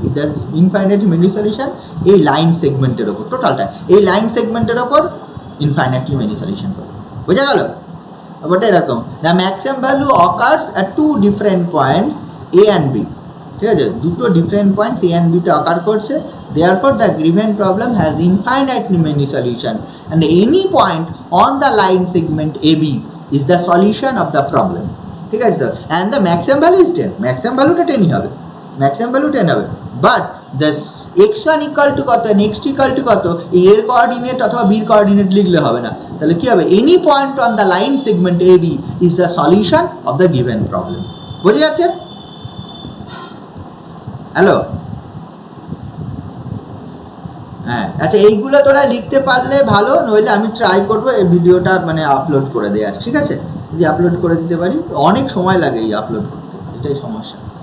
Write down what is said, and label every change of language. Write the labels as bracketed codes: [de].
[bn] Just infinitely many solution এই line সেগমেন্টের ওপর, টোটালটা এই লাইন সেগমেন্টের ওপর ইনফাইনাইটলি মেনি সলিউশন করবে। বোঝা গেল? ব্যাপারটা এরকম, the maximum value occurs at two different points A and B. ঠিক আছে, দুটো ডিফারেন্ট পয়েন্টস এ অ্যান্ড বিতে অকার করছে। [en] Therefore, the given problem has infinitely many solutions, and any point on the line segment AB is the solution of the problem. [bn] ঠিক আছে তো? [en] And the maximum value is 10. [bn] Maximum value টা 10 হবে, maximum value 10 হবে, but the x1 equal to কত, next equal to কত, এর coordinate অথবা বির কোঅর্ডিনেট লিখলে হবে না। তাহলে কি হবে? [en] any point on the line segment AB is the solution of the given problem. [bn] বুঝে যাচ্ছে? হ্যালো, হ্যাঁ আচ্ছা, এইগুলো তোরা লিখতে পারলে ভালো, নইলে আমি ট্রাই করবো এই ভিডিওটা মানে আপলোড করে দেওয়ার। ঠিক আছে, যদি আপলোড করে দিতে পারি। অনেক সময় লাগে এই আপলোড করতে, এটাই সমস্যা।